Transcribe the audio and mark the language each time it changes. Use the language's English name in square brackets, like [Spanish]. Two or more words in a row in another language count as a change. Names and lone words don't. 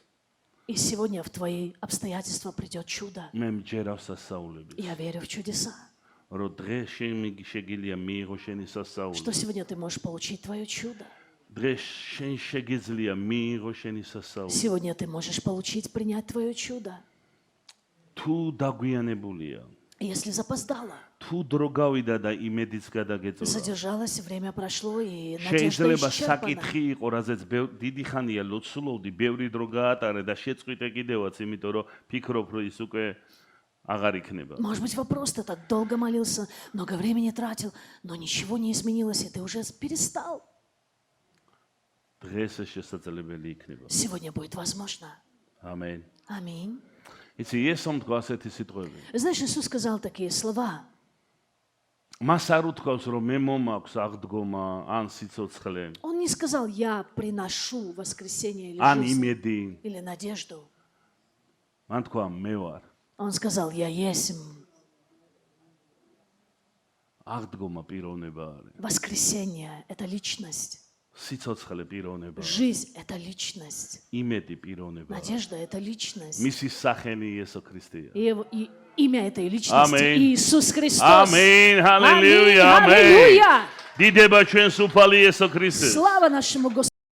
[Russian] И сегодня в твои обстоятельства придет чудо. [Georgian] მე მჯერავს სასწაულები, [Russian] Я верю в чудеса, [Georgian] რომ დღეს შეგიძლია მიიღო შენი სასწაული. [Russian] что сегодня ты можешь получить твое чудо. [Georgian] დღეს შენ შეგიძლია მიიღო შენი სასწაული. [Russian] Сегодня ты можешь получить, принять твое чудо. [Georgian] თუ დაგვიანებულია, [Russian] Если запоздала, [Georgian] თუ დრო გავიდა და იმედიც გადაგეწოლა. [Russian] задержалась, время прошло, и надежда [Georgian] შეიძლება [Russian] исчерпана. [Georgian] საკითხი იყო, რაზეც დიდი ხანია ლოცულობდი, ბევრი დრო გაატარე და შეწყვიტე კიდევაც, იმიტომ რომ ფიქრობ, რომ ის უკვე აღარ იქნება. [Russian] Может быть, вопрос, ты так долго молился, много времени тратил, но ничего не изменилось, и ты уже перестал. [Georgian] დღეს ეს შესაძლებელი იქნება. [Russian] Сегодня будет возможно. [Georgian] ამენ. [Russian] Аминь. [Georgian] იცი, იესომ თქვა ასეთი სიტყვები. [Russian] Знаешь, Иисус сказал такие слова. [Georgian] მას არ უთქვავს, რომ მე მომაქვს აღდგომა ან სიცოცხლე, [Russian] Он не сказал, я приношу воскресение [Georgian] ან [Russian] или жизнь, [Georgian] იმედი. [Russian] или надежду. [Georgian] მან თქვა, მე ვარ. [Russian] Он сказал, я есть. [Georgian] აღდგომა პიროვნება არის. [Russian] Воскресение — это личность. [Georgian] სიცოცხლე პიროვნება, [Russian] Жизнь – это личность. [Georgian] იმედი პიროვნება. [Russian] Надежда – это личность. [Georgian] მისი სახელი იესო ქრისტეა. [Russian] И имя этой личности Аминь. – Иисус Христос. Аминь, аллилуйя, Аминь, аминь. аллилуйя. [Georgian] დიდება ჩვენს უფალი იესო ქრისტეს. [Russian] Слава нашему Господу.